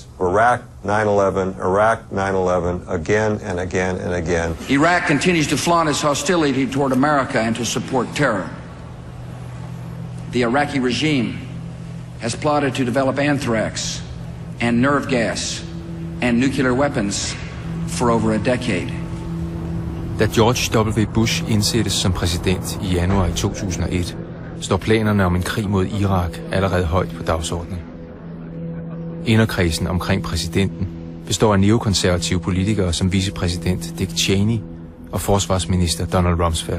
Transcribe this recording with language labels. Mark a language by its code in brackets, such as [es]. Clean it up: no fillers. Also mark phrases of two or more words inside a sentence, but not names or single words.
[en] Iraq, 9/11, Iraq, 9/11, again and again and again. Iraq continues to flaunt its hostility toward America and to support terror. The Iraqi regime has plotted to develop anthrax and nerve gas and nuclear weapons for over a decade. [da] Da George W. Bush indsættes som præsident i januar 2001, står planerne om en krig mod Irak allerede højt på dagsordenen. Inderkredsen omkring præsidenten består af neokonservative politikere som vicepræsident Dick Cheney og forsvarsminister Donald Rumsfeld.